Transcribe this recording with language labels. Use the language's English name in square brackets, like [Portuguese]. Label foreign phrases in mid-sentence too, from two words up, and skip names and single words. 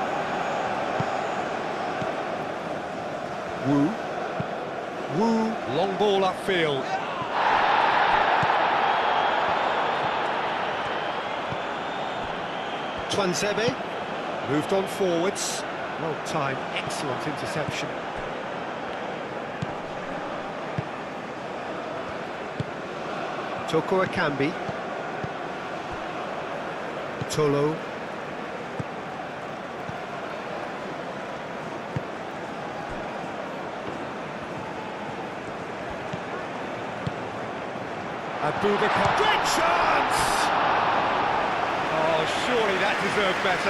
[English] Wu. Wu. Long ball upfield. Twanzebe. Moved on forwards. Well timed, excellent interception. Toko Akambi. Tolo. Abubakar. Great chance! Oh, surely that deserved better.